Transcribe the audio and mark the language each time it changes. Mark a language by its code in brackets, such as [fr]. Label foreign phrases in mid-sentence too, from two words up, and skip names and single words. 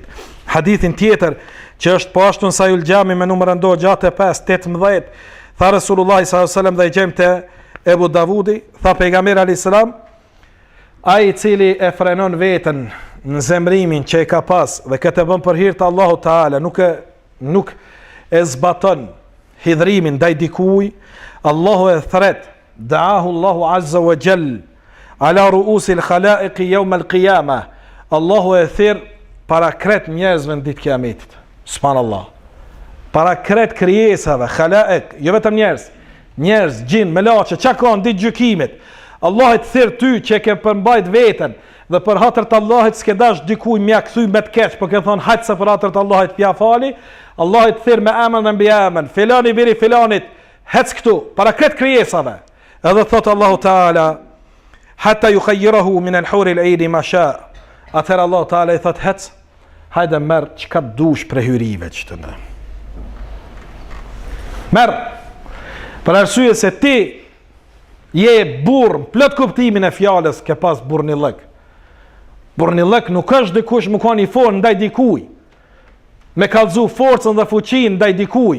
[sq] Hadithin tjetër që është po ashtu në Sahihul Xhami me numër ndo 65-18, tha Rasulullah [ar] صلى الله عليه وسلم [sq] dhe i gjem te Ebu Davudi, tha pejgamberi [ar] عليه السلام, [sq] ai i cili e frenon veten në zemrimin që e ka pas dhe këtë bën për hir të Allahut Taala, nuk e zbaton hidhrimin ndaj dikujt, Allahu e thret, [ar] دعاه الله عز وجل على رؤوس الخلائق يوم القيامة. [sq] Allahu e thirr para kret njerëzve në ditë kiametit. Subhanallah. Para kret krijesave, khalaiq, jo vetëm njerëz, gjin, melaçe, çka kanë ditë gjykimit. Allah e thirr ty që ke përmbajt veten dhe për hatër të Allahit s'ke dash dikuj mja kthy me të keq, po ke thon hajt se për hatër të Allahit pja fali. Allah e thirr me emën dhe mbi emën, filani biri filanit, hec këtu para kret krijesave. Edhe thot Allahu Taala, [ar] حتى يخيره من الحور العين ما شاء. [sq] Atëherë Allahu Taala i thot hec, hajde merr çka dush për hyrive që të në. Merr. Për arsye se ti je burr, plot kuptimin e fjalës ke pas burrnillëk. Burrnillëk nuk është dikush më kanë i fortë ndaj dikujt, me kallzu forcën dhe fuqinë ndaj dikujt.